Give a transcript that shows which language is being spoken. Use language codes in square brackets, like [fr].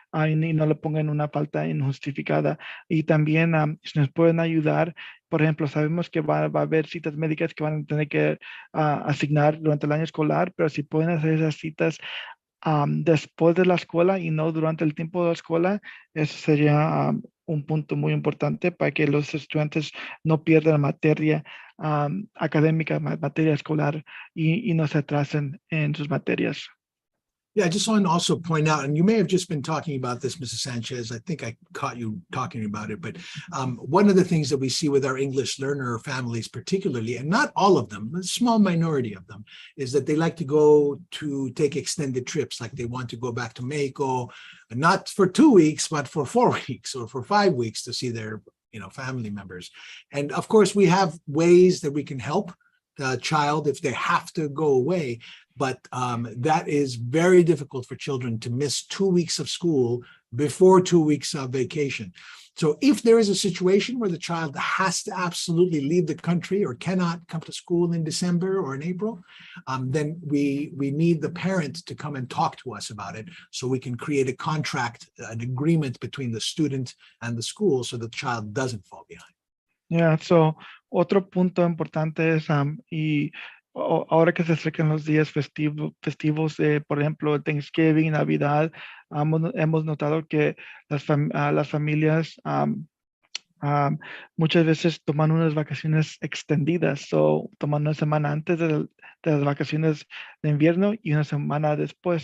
[es] Y no le pongan una falta injustificada. Y también si nos pueden ayudar, por ejemplo, sabemos que va a haber citas médicas que van a tener que asignar durante el año escolar, pero si pueden hacer esas citas después de la escuela y no durante el tiempo de la escuela, eso sería un punto muy importante para que los estudiantes no pierdan materia académica, materia escolar y no se atrasen en sus materias. [en] Yeah, I just want to also point out, and you may have just been talking about this, Mrs. Sanchez. I think I caught you talking about it, but one of the things that we see with our English learner families particularly, and not all of them, a small minority of them, is that they like to go to take extended trips, like they want to go back to Mexico, not for 2 weeks, but for 4 weeks or for 5 weeks to see their family members. And of course, we have ways that we can help the child if they have to go away. But that is very difficult for children to miss 2 weeks of school before 2 weeks of vacation. So if there is a situation where the child has to absolutely leave the country or cannot come to school in December or in April, then we need the parent to come and talk to us about it, so we can create a contract, an agreement between the student and the school, so the child doesn't fall behind. Yeah, so [es] otro punto importante es, ahora que se acercan los días festivos, por ejemplo, Thanksgiving, Navidad, hemos notado que las familias Muchas veces toman unas vacaciones extendidas, o toman una semana antes de las vacaciones de invierno y una semana después.